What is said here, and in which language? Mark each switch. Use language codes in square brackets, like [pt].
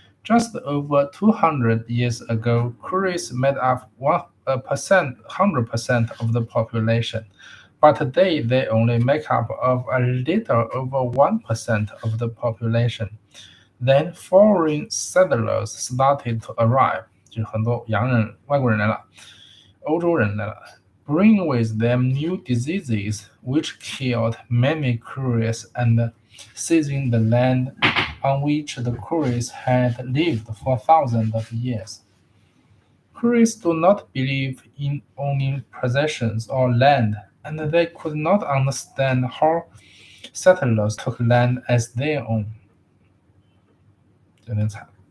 [en] Just over 200 years ago, Kuris made up 100% of the population, but today they only make up of a little over 1% of the population. Then foreign settlers started to arrive. [zh] 就很多外国人来了，欧洲人来了。 [en] Bring with them new diseases which killed many Kuris and seizing the land on which the Kuris had lived for thousands of years. Kuris do not believe in owning possessions or land, and they could not understand how settlers took land as their own. [zh] 有点惨。